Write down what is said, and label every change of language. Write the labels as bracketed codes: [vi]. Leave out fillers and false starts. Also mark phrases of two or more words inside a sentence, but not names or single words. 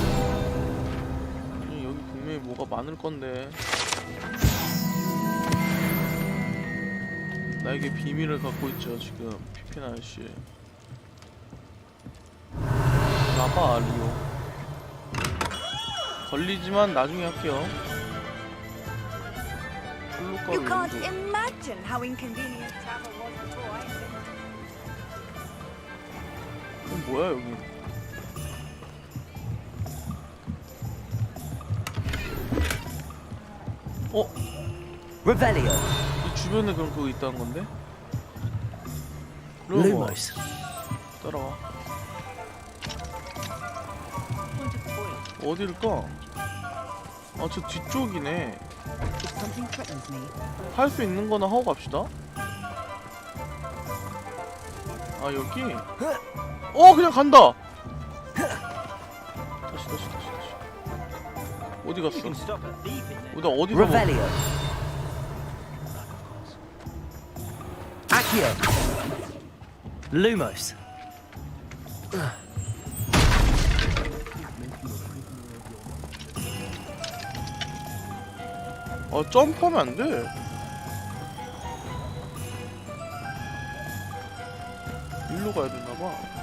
[ko] 여기 분명히 뭐가 많을 건데. 나에게 비밀을 갖고 있죠 지금 피핀 아저씨. 나봐 리오. 걸리지만 나중에 할게요. [en] You can't imagine how inconvenient travel was before I invented. [ko] 뭐야 여기? [en] Revelio. [ko] 이 주변에 그럼 그거 있다는 건데? [en] Lumos. [ko] 따라와. 어딜까? 아, 저 뒤쪽이네. 할 수 있는 거나 하고 갑시다. 아, 여기? 그냥 간다! 다시. 어디 갔어? 나 어디서 [en] Revelio. Accio. Lumos. [ko] 점프하면 안 돼. 일로 가야 되나 봐.